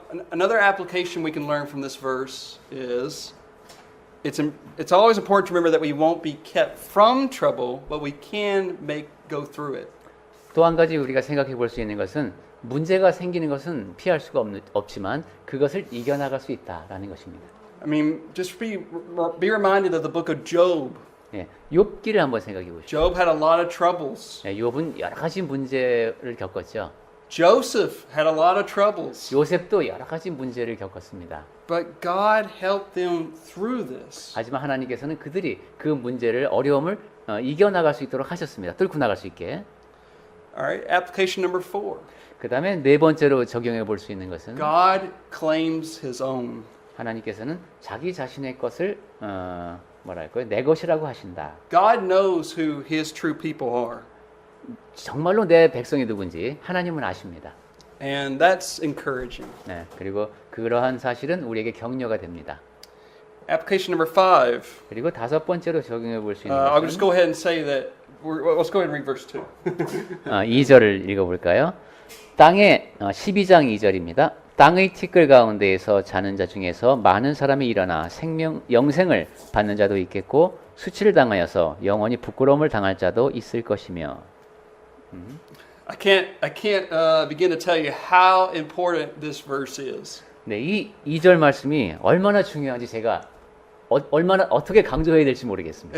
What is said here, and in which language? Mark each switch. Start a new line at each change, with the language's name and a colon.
English: Another application we can learn from this verse is it's always important to remember that we won't be kept from trouble, but we can go through it.
Korean: 또 한 가지 우리가 생각해 볼 수 있는 것은 문제가 생기는 것은 피할 수가 없지만 그것을 이겨나갈 수 있다라는 것입니다.
English: I mean, just be reminded of the book of Job.
Korean: 예, 욥기를 한번 생각해 보시죠.
English: Job had a lot of troubles.
Korean: 예, 욥은 여러 가지 문제를 겪었죠.
English: Joseph had a lot of troubles.
Korean: 요셉도 여러 가지 문제를 겪었습니다.
English: But God helped them through this.
Korean: 하지만 하나님께서는 그들이 그 문제를 어려움을 이겨나갈 수 있도록 하셨습니다. 뚫고 나갈 수 있게.
English: All right, application number 4.
Korean: 그 다음에 네 번째로 적용해 볼 수 있는 것은
English: God claims His own.
Korean: 하나님께서는 자기 자신의 것을 뭐랄까요? 내 것이라고 하신다.
English: God knows who His true people are.
Korean: 정말로 내 백성이 누군지 하나님은 아십니다.
English: And that's encouraging.
Korean: 네, 그리고 그러한 사실은 우리에게 격려가 됩니다.
English: Application number 5.
Korean: 그리고 다섯 번째로 적용해 볼 수 있는
English: I'll just
Korean: 것은
English: go ahead and say that. Let's go ahead and read verse 2.
Korean: 2절을 읽어볼까요? 땅의 12장 2절입니다. 땅의 티끌 가운데에서 자는 자 중에서 많은 사람이 일어나 영생을 받는 자도 있겠고 수치를 당하여서 영원히 부끄러움을 당할 자도 있을 것이며.
English: I can't begin to tell you how important this verse is.
Korean: 네, 이 2절 말씀이 얼마나 중요한지 제가 얼마나 어떻게 강조해야 될지 모르겠습니다.